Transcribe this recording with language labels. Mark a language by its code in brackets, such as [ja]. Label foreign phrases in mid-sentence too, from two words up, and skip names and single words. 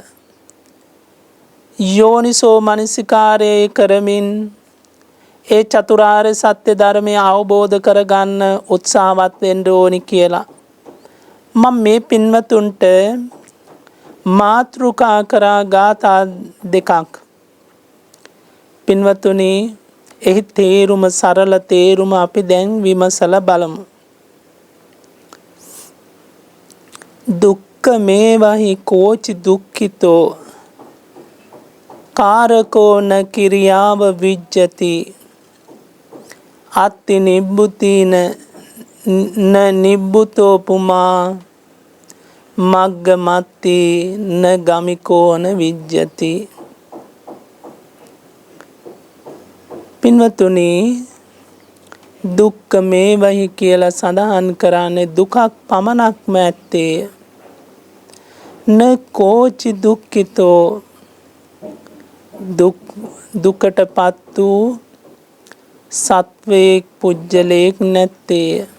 [si] යෝනිසෝ මනසිකාරයේ කරමින් ඒ චතුරාර්ය සත්‍ය ධර්මය අවබෝධ කරගන්න උත්සාහවත් වෙන්න ඕනි කියලා මම මේ පින්වතුන්ට මාතෘකා කරා ගාථා දෙකක්. පින්වතුනි එහි තේරුම සරල තේරුම අපි දැන් විමසලා බලමු. [pi] දුක්ඛ මේවහි කෝචි දුක්ඛිතෝ කාරකෝ න කිරියාව විජ්ජති අත්ති නිබ්බුතින න නිබ්බුතෝ පුමා මග්ගමත්ති න ගමිකෝ න විජ්ජති. [si] පින්වතුනි [pi] දුක්ඛ මේවහි [si] කියලා සඳහන් කරන්නේ දුකක් පමණක්ම ඇත්තේ. [pi] න කෝචි දුක්ඛිතෝ [si] දුකටපත් වූ සත්වයෙක් පුජ්‍යලයක් නැත්තේ.